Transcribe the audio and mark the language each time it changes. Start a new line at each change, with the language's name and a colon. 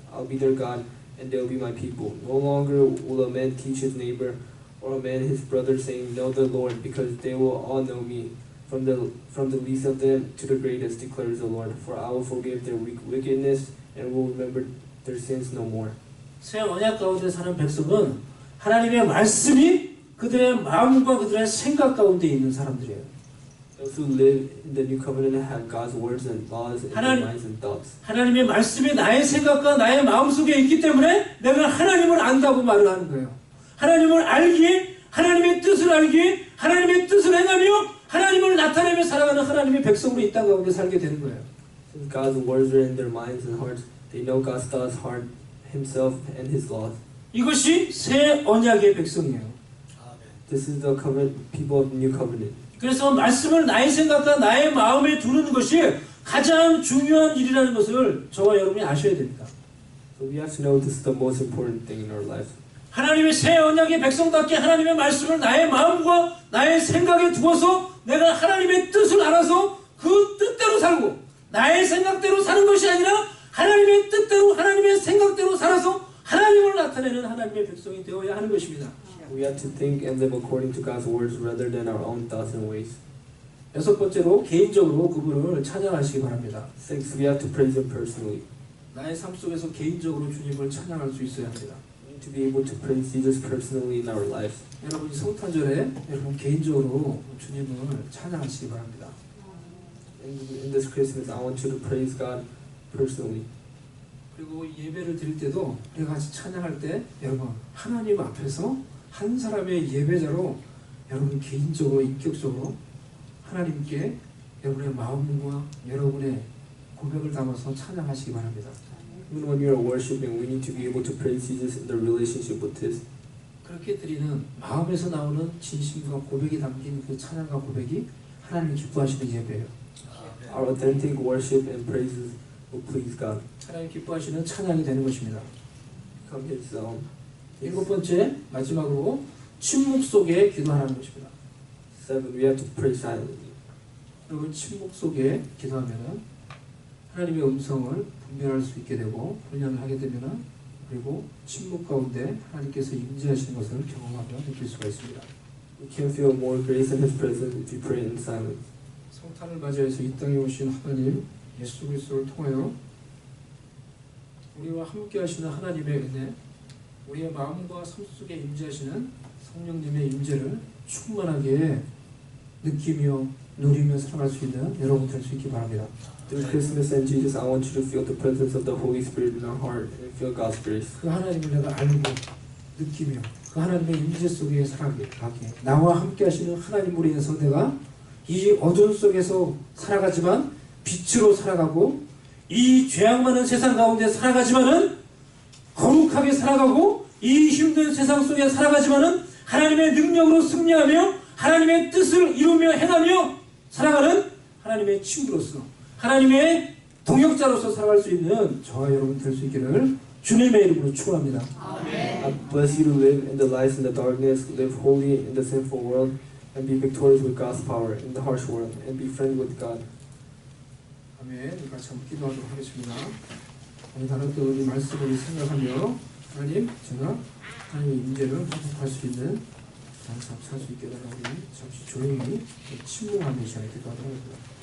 English: I'll be their God, and they'll be my people. No longer will a man teach his neighbor or a man his brother, saying, Know the Lord, because they will all know me, from the least of them to the greatest, declares the Lord. For I will forgive their wickedness and will remember their sins no more.
Korean: 새 언약 가운데 사는 백성은 하나님의 말씀이 그들의 마음과 그들의 생각 가운데 있는 사람들이에요.
English: Those who live in the new covenant have God's words and laws in their minds and thoughts.
Korean: 하나님의 말씀이 나의 생각과 나의 마음 속에 있기 때문에 내가 하나님을 안다고 말을 하는 거예요. 하나님을 알기에, 하나님의 뜻을 알기에, 하나님의 뜻을 행하며 하나님을 나타내며 살아가는 하나님의 백성으로 이 땅 가운데 살게 되는 거예요.
English: Since God's words are in their minds and hearts, they know God's thoughts, heart, Himself, and His laws.
Korean: 이것이 새 언약의 백성이에요.
English: This is the covenant, people of the new covenant.
Korean: 그래서 말씀을 나의 생각과 나의 마음에 두는 것이 가장 중요한 일이라는 것을 저와 여러분이 아셔야 됩니다.
English: So we have to know this is the most important thing in our lives.
Korean: 하나님의 새 언약의 백성답게 하나님의 말씀을 나의 마음과 나의 생각에 두어서 내가 하나님의 뜻을 알아서 그 뜻대로 살고 나의 생각대로 사는 것이 아니라 하나님의 뜻대로 하나님의 생각대로 살아서 하나님을 나타내는 하나님의 백성이 되어야 하는 것입니다.
English: We have to think and live according to God's words rather than our own thoughts and ways.
Korean: 여섯 번째로 개인적으로 그분을 찬양하시기 바랍니다.
English: Six, we have to praise Him personally.
Korean: 나의 삶 속에서 개인적으로 주님을 찬양할 수 있어야 합니다.
English: We need to be able to praise Jesus personally in our lives.
Korean: 여러분이 성탄절에 여러분 개인적으로 주님을 찬양하시기 바랍니다.
English: In this Christmas, I want you to praise God personally.
Korean: 그리고 예배를 드릴 때도 우리가 같이 찬양할 때 여러분 하나님 앞에서 한 사람의 예배자로 여러분 개인적으로 인격적으로 하나님께 여러분의 마음과 여러분의 고백을 담아서 찬양하시기 바랍니다.
English: Even when we are worshiping, we need to be able to praise Jesus in the relationship with His.
Korean: 그렇게 드리는 마음에서 나오는 진심과 고백이 담긴 그 찬양과 고백이 하나님이 기뻐하시는 예배예요.
English: Our authentic worship and praises will please God.
Korean: 하나님 기뻐하시는 찬양이 되는 것입니다. Come His 일곱 번째 마지막으로 침묵 속에 기도하는 것입니다.
English: 7, we have to pray silently.
Korean: 여러분 침묵 속에 기도하면은 하나님의 음성을 분별할 수 있게 되고 훈련을 하게 되면은 그리고 침묵 가운데 하나님께서 임재하시는 것을 경험하며 느낄 수가 있습니다.
English: We can feel more grace in His presence if we pray in silence.
Korean: 성탄을 맞이해서 이 땅에 오신 하나님 예수 그리스도를 통하여 우리와 함께 하시는 하나님의 은혜, 우리의 마음과 삶 속에 임재하시는 성령님의 임재를 충만하게 느끼며 누리며 살아갈 수 있는 여러분 될 수 있기 바랍니다.
English: Through Christmas and Jesus, I want you to feel the presence of the Holy Spirit in our heart and feel God's grace.
Korean: 그 하나님을 내가 알고 느끼며 그 하나님의 임재 속에 살아가게 나와 함께 하시는 하나님으로 인해서 내가 이 어둠 속에서 살아가지만 빛으로 살아가고 이 죄악 많은 세상 가운데 살아가지만은 거룩하게 살아가고 이 힘든 세상 속에 살아가지만은 하나님의 능력으로 승리하며 하나님의 뜻을 이루며 행하며 살아가는 하나님의 친구로서 하나님의 동역자로서 살아갈 수 있는 저와 여러분 될 수 있기를 주님의 이름으로 축원합니다.
English: I bless you to live in the lies and the darkness, live holy in the sinful world, and be victorious with God's power in the harsh world, and be friends with God.
Korean: 아멘. 같이 한번 기도하도록 하겠습니다. 오늘 다뤘던 이 말씀을 생각하며 하나님, 제가 하나님의 임재를 회복할 수 있는 삶 살 수 있게 해달라고 우리 잠시 조용히 침묵하는 시간이 되도록 하겠습니다.